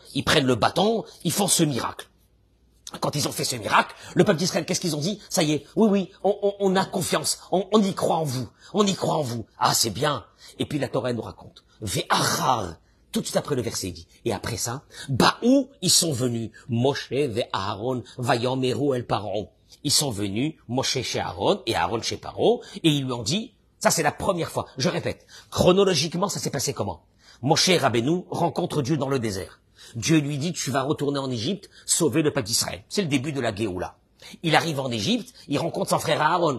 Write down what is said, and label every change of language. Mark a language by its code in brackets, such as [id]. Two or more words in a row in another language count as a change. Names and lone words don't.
[fr] Ils prennent le bâton, ils font ce miracle. Quand ils ont fait ce miracle, le peuple d'Israël, qu'est-ce qu'ils ont dit? Ça y est, oui, on a confiance, on y croit en vous, on y croit en vous. Ah, c'est bien. Et puis la Torah nous raconte. Ve'achar, tout de suite après le verset, il dit. Et après ça, Baou, ils sont venus. [he] משה ואהרן ויאמרו אל פרעה. [fr] Ils sont venus, Moshe chez Aaron et Aaron chez Paro, et ils lui ont dit, ça c'est la première fois. Je répète, chronologiquement, ça s'est passé comment? Moshe Rabbeinu rencontre Dieu dans le désert. Dieu lui dit, tu vas retourner en Égypte, sauver le peuple d'Israël. C'est le début de la Géoula. Il arrive en Égypte, il rencontre son frère Aaron.